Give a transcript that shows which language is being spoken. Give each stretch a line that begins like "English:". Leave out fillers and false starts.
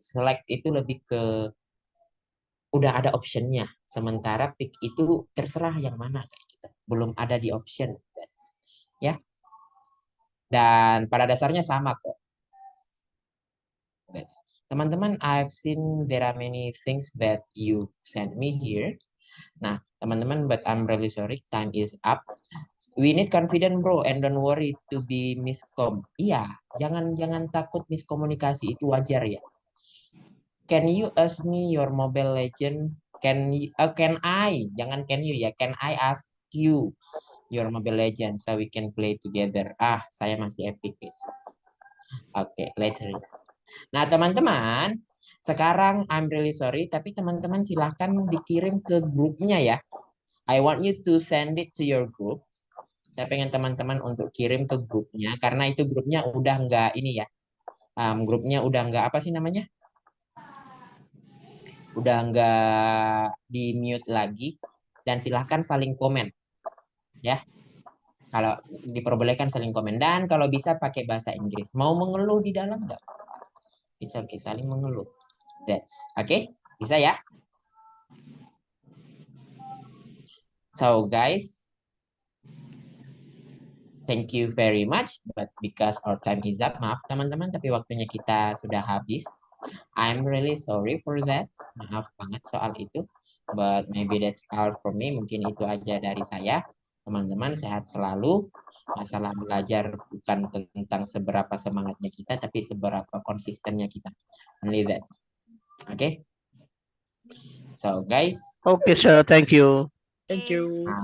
Indonesian: Select itu lebih ke udah ada optionnya, sementara pick itu terserah yang mana kayak gitu. Belum ada di option, ya. Dan pada dasarnya sama kok. Teman-teman,
English: I've seen there are many things that you sent me here.
Indonesian: Nah, teman-teman,
English: but I'm really sorry, time is up. We need confident bro, and don't worry to be miscom.
Indonesian: Iya, jangan takut miskomunikasi, itu wajar ya.
English: Can you ask me your Mobile Legend? Can I?
Indonesian: Jangan
English: can you ya. Can I ask you your Mobile Legend so we can play together?
Indonesian: Saya masih epic guys. Oke,
English: later.
Indonesian: Nah, teman-teman, sekarang
English: I'm really sorry,
Indonesian: tapi teman-teman silahkan dikirim ke grupnya ya.
English: I want you to send it to your group.
Indonesian: Saya pengen teman-teman untuk kirim ke grupnya, karena itu grupnya udah nggak ini ya. Grupnya udah nggak apa sih namanya? Udah nggak di mute lagi. Dan silahkan saling komen. Ya. Kalau diperbolehkan saling komen. Dan kalau bisa pakai bahasa Inggris. Mau mengeluh di dalam nggak?
English: It's okay,
Indonesian: saling mengeluh.
English: That's okay,
Indonesian: bisa ya.
English: So guys, thank you very much. But because our time is up,
Indonesian: maaf teman-teman, tapi waktunya kita sudah habis.
English: I'm really sorry for that.
Indonesian: Maaf banget soal itu.
English: But maybe that's all for me.
Indonesian: Mungkin itu aja dari saya. Teman-teman sehat selalu. Masalah belajar bukan tentang seberapa semangatnya kita, tapi seberapa konsistennya kita.
English: Only that.
Indonesian: Okay. So guys,
English: Oke, sir. Thank you. Thank you.